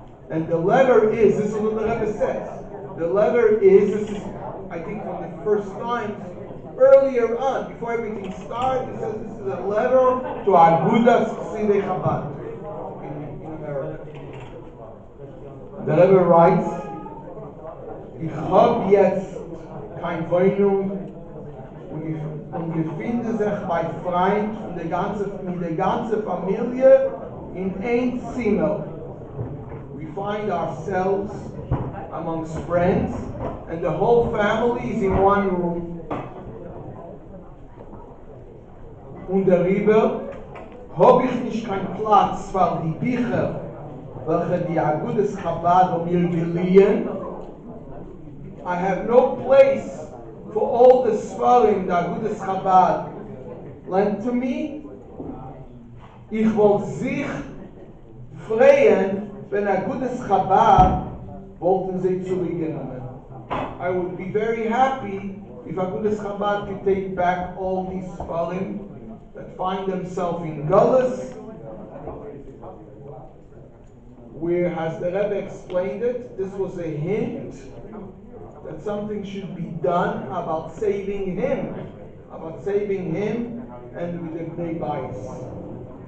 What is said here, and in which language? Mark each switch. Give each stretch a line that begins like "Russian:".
English: And the letter is, this is what the Rebbe says, the letter is, this is, I think, one of the first times, earlier on, before everything started, he says this is a letter to Agudas Chassidei Chabad in America. The Rebbe writes,
German: Ich hab jetzt kein Wohnung und befinde sich bei Freund mit der ganzen Familie in ein Zimmer.
English: We find ourselves amongst friends and the whole family is in one room.
German: Und darüber habe ich nicht keinen Platz für die Bücher, welche die Agudas Chabad mir geliehen,
English: I have no place for all the Sfarim that Agudas Chabad lent to me.
German: Ich wollte sich freuen, wenn Agudas Chabad wollten sie zurückgenommen.
English: I would be very happy if Agudas Chabad could take back all these Sfarim that find themselves in Gullus, where, as the Rebbe explained it, this was a hint that something should be done about saving him and with the Bnei Bayis.